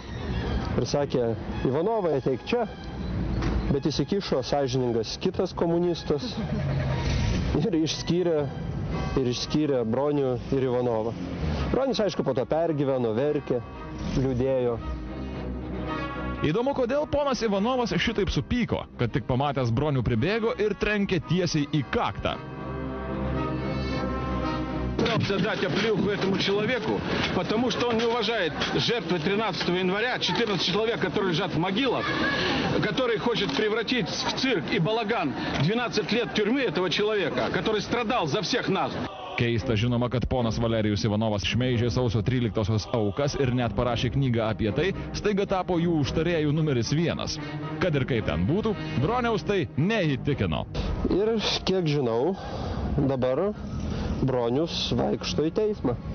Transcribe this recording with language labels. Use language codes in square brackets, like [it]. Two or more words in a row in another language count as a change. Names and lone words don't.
[lt] Ir sakė, Ivanovai, ateik čia. Bet įsikišo sąžiningas kitas komunistas ir išskyrė Bronių ir Ivanovą. Bronius, aišku, po to pergyveno, verkė, liūdėjo. Įdomu, kodėl ponas Ivanovas šitaip supyko, kad tik pamatęs Bronių pribėgo ir trenkė tiesiai į kaktą. [ru] Дать оплеуху этому человеку, потому что он не уважает жертвы 13 января, 14 человек, которые лежат в могилах, который хочет превратить в цирк и балаган 12 лет тюрьмы этого человека, который страдал за всех нас. [lt] Keista žinoma, kad ponas Valerijus Ivanovas šmeižė sausio 13-osios aukas ir net parašė knygą apie tai, staiga tapo jų užtarėjų numeris 1. Kad ir kaip ten būtų, Broniaus tai neįtikino. Ir kiek žinau, dabar Bronius vaikšto į teismą.